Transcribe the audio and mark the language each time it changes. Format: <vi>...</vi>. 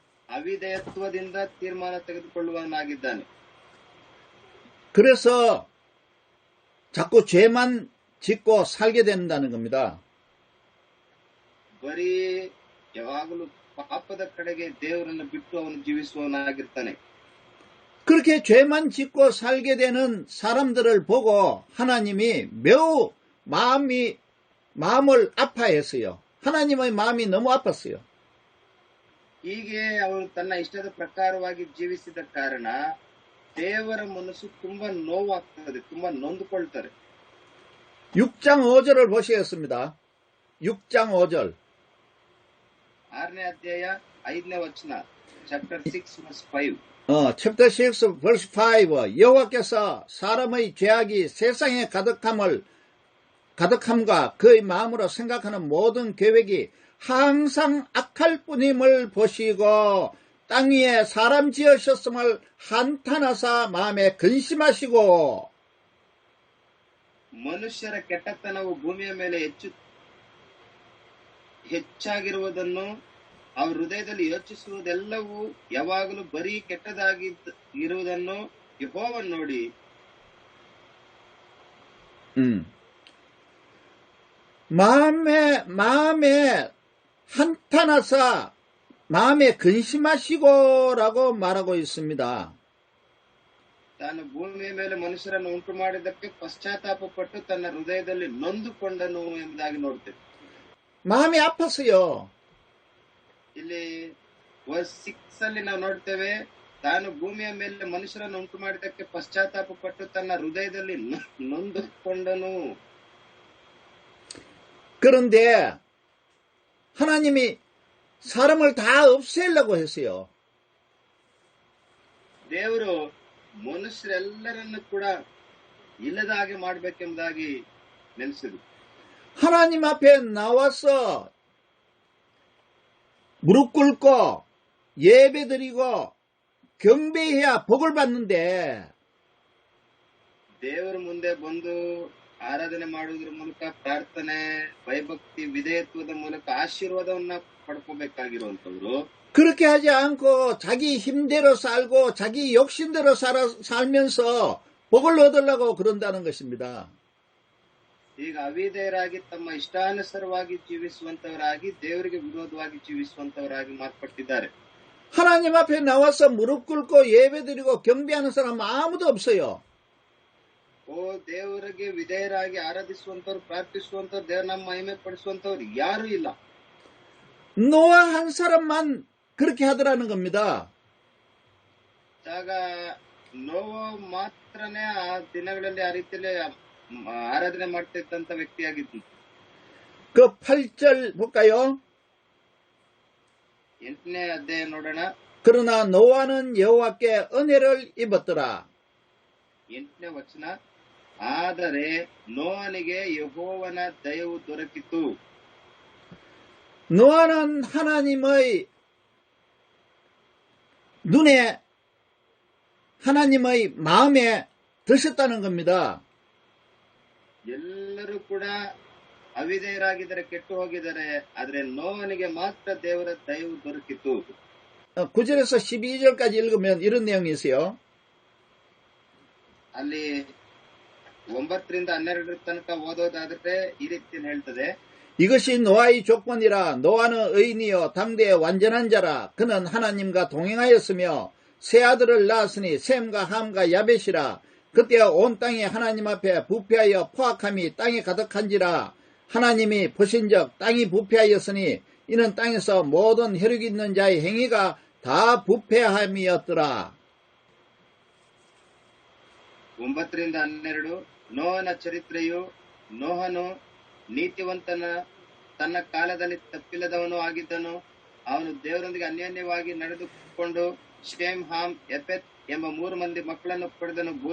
<kn>ಅವಿಧೇಯತ್ವದಿಂದ ತೀರ್ಮಾನ ತೆಗೆದುಕೊಳ್ಳುವವನಾಗಿದ್ದಾನೆ.</kn> <ko>그래서 자꾸 죄만 짓고 살게 된다는 겁니다.</ko> <kn>ಬರೀ ಯಾವಾಗಲೂ ಪಾಪದ ಕಡೆಗೆ ದೇವರನ್ನು ಬಿಟ್ಟು ಅವನು ಜೀವಿಸುವವನಾಗಿರ್ತಾನೆ.</kn> <ko>그렇게 죄만 짓고 살게 되는 사람들을 보고 하나님이 매우 마음을 아파했어요. 하나님의 마음이 너무 아팠어요.</ko> <kn>ಹೀಗೆ ಅವನು ತನ್ನ ಇಷ್ಟದ ಪ್ರಕಾರವಾಗಿ ಜೀವಿಸಿದ ಕಾರಣ ದೇವರ ಮನಸ್ಸು ತುಂಬಾ ನೋವಾಗ್ತದೆ, ತುಂಬಾ ನೊಂದುಕೊಳ್ತಾರೆ.</kn> <ko>6장 5절을 보시겠습니다. 6장 5절.</ko> <kn>6ನೇ ಅಧ್ಯಾಯ 5ನೇ ವಚನ, ಚಾಪ್ಟರ್ 6</kn> <en>verse 5.</en> <ko>챕터 6</ko> <en>verse 5.</en> <ko>여호와께서 사람의 죄악이 세상에 가득함과 그의 마음으로 생각하는 모든 계획이 항상 악할 뿐임을 보시고 땅 위에 사람 지으셨음을 한탄하사 마음에 근심하시고.</ko> <kn>ಮನುಷ್ಯರ ಕೆಟ್ಟತನವು ಭೂಮಿಯ ಮೇಲೆ ಹೆಚ್ಚಾಗಿರುವುದನ್ನು ಅವ್ರ ಹೃದಯದಲ್ಲಿ ಯೋಚಿಸುವುದೆಲ್ಲವೂ ಯಾವಾಗಲೂ ಬರೀ ಕೆಟ್ಟದಾಗಿ ಇರುವುದನ್ನು ಯೆಹೋವನು ನೋಡಿ</kn> <ko>마음에 한탄하사 마음에 근심하시고라고 말하고 있습니다.</ko> <kn>ತಾನು ಭೂಮಿಯ ಮೇಲೆ ಮನುಷ್ಯರನ್ನು ಉಂಟು ಮಾಡಿದ್ದಕ್ಕೆ ಪಶ್ಚಾತ್ತಾಪ ಪಟ್ಟು ತನ್ನ ಹೃದಯದಲ್ಲಿ ನೊಂದುಕೊಂಡನು ಎಂಬುದಾಗಿ ನೋಡ್ತೇವೆ.</kn> <ko>마음이 아팠어요.</ko> <kn>ಇಲ್ಲಿ ವರ್ಸ್ 6 ಅಲ್ಲಿ ನಾವು ನೋಡ್ತೇವೆ, ತಾನು ಭೂಮಿಯ ಮೇಲೆ ಮನುಷ್ಯರನ್ನು ಉಂಟು ಮಾಡಿದ್ದಕ್ಕೆ ಪಶ್ಚಾತ್ತಾಪ ಪಟ್ಟು ತನ್ನ ಹೃದಯದಲ್ಲಿ ನೊಂದುಕೊಂಡನು.</kn> <ko>그런데 하나님이 사람을 다 없애려고 했어요.</ko> <kn>ದೇವರು ಮನುಷ್ಯರೆಲ್ಲರನ್ನು ಕೂಡ ಇಲ್ಲದ ಹಾಗೆ ಮಾಡಬೇಕೆಂಬುದಾಗಿ ನೆನೆಸಿದ್ರು.</kn> <ko>하나님 앞에 나와서 무릎 꿇고 예배드리고 경배해야 복을 받는데</ko> <kn>ದೇವರ ಮುಂದೆ ಬಂದು ಆರಾಧನೆ ಮಾಡುವುದರ ಮೂಲಕ ಪ್ರಾರ್ಥನೆ, ಭಯಭಕ್ತಿ, ವಿಧೇಯತ್ವದ ಮೂಲಕ ಆಶೀರ್ವಾದವನ್ನ ಪಡ್ಕೋಬೇಕಾಗಿರುವಂತವ್ರು</kn> <ko>그렇게 하지 않고 자기 힘대로 살고 자기 욕심대로 살면서 복을 얻으려고 그런다는 것입니다.</ko> <kn>ಈಗ ಅವಿಧೇಯರಾಗಿ ತಮ್ಮ ಇಷ್ಟಾನುಸಾರವಾಗಿ ಜೀವಿಸುವಂತವರಾಗಿ ದೇವರಿಗೆ ವಿರೋಧವಾಗಿ ಜೀವಿಸುವಂತವರಾಗಿ ಮಾರ್ಪಟ್ಟಿದ್ದಾರೆ.</kn> <ko>하나님 앞에 나와서 무릎 꿇고 예배드리고 경배하는 사람 아무도 없어요.</ko> <kn>ದೇವರಿಗೆ ವಿಧೇಯರಾಗಿ ಆರಾಧಿಸುವಂತವ್ರು, ಪ್ರಾರ್ಥಿಸುವಂತವ್ರು, ದೇವರ ನಮ್ಮ ಮಹಿಮೆ ಪಡಿಸುವಂತವ್ರು ಯಾರು ಇಲ್ಲ.</kn> <ko>노아 한 사람만 그렇게 하더라는 겁니다.</ko> <kn>ಆಗ ನೋವ ಮಾತ್ರನೇ ಆ ದಿನಗಳಲ್ಲಿ ಆ ರೀತಿಯಲ್ಲಿ ಆರಾಧನೆ ಮಾಡ್ತಾ ಇದ್ದಂತ ವ್ಯಕ್ತಿಯಾಗಿದ್ದು.</kn> <ko>그 8절 볼까요?</ko> <kn>8ನೇ ಅಧ್ಯಾಯ ನೋಡೋಣ.</kn> <ko>그러나 노아는 여호와께 은혜를 입었더라.</ko> <kn>8ನೇ ವಚನ, ಆದರೆ ನೋವನಿಗೆ ಯೆಹೋವನ ದಯವು ದೊರಕಿತು.</kn> <ko>노아는 하나님의 눈에, 하나님의 마음에 드셨다는 겁니다.</ko> <kn>ಎಲ್ಲರೂ ಕೂಡ ಅವಿಧೇಯರಾಗಿದ್ದಾರೆ, ಕೆಟ್ಟು ಹೋಗಿದ್ದಾರೆ. ಆದ್ರೆ ನೋವನಿಗೆ ಮಾತ್ರ ದೇವರ ದಯವು ದೊರಕಿತು.</kn> <ko>9절에서 12절까지 읽으면 이런 내용이 있어요.</ko> <kn>ಅಲ್ಲಿ 9ರಿಂದ 12 ತನಕ ಓದೋದಾದ್ರೆ ಈ ರೀತಿ ಹೇಳ್ತದೆ.</kn> <ko>이것이 노아의 조건이라. 노아는 의인이요 당대의 완전한 자라. 그는 하나님과 동행하였으며 세 아들을 낳았으니 셈과 함과 야벳이라. 그때야 온 땅이 하나님 앞에 부패하여 포악함이 땅에 가득한지라. 하나님이 보신즉 땅이 부패하였으니 이는 땅에서 모든 혈육 있는 자의 행위가 다 부패함이었더라.</ko> <kn>9ರಿಂದ 12 ನೋಹನ ಚರಿತ್ರೆಯು ನೋಹನು ನೀತಿವಂತನ ತನ್ನ ಕಾಲದಲ್ಲಿ ತಪ್ಪಿಲ್ಲದವನು ಆಗಿದ್ದನು. ಅವನು ದೇವರೊಂದಿಗೆ ಅನ್ಯೋನ್ಯವಾಗಿ ನಡೆದುಕೊಂಡು ಶೇಮ್ ಹಾಮ್ ಎಫೆತ್ ಎಂಬ 3 ಮಂದಿ ಮಕ್ಕಳನ್ನು ಪಡೆದನು.</kn>